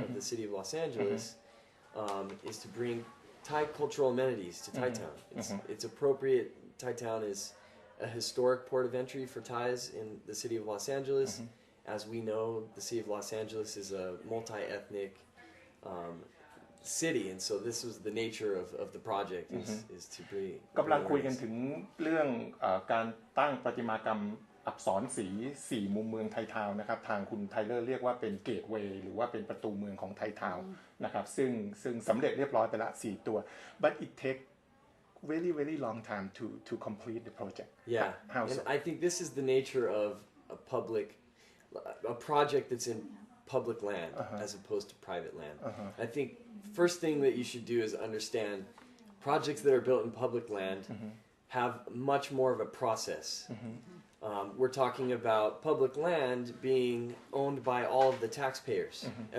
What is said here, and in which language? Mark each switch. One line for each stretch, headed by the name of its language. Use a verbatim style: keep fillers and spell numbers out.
English: of the city of Los Angeles mm-hmm. um, is to bring Thai cultural amenities to Thai mm-hmm. Town. It's, mm-hmm. it's appropriate. Thai Town is a historic port of entry for Thais in the city of Los Angeles. Mm-hmm. As we know, the city of Los Angeles is a multi-ethnic Um, city and so this was the nature of of the project is mm-hmm. is to be
Thai: กำลังคุยกันถึงเรื่องเอ่อการตั้งประติมากรรมอักษรสีสี่มุมเมืองไทยทาวน์นะครับทางคุณไทเลอร์เรียกว่าเป็นเกตเวย์หรือว่าเป็นประตูเมืองของไทยทาวน์นะครับซึ่งซึ่งสำเร็จเรียบร้อยไปละสี่ตัว
English: but it take very very long time to to complete the project yeah how so? I think this is the nature of a public a project that's in public land uh-huh. as opposed to private land. Uh-huh. I think first thing that you should do is understand projects that are built in public land mm-hmm. have much more of a process. Mm-hmm. Um, we're talking about public land being owned by all of the taxpayers, mm-hmm.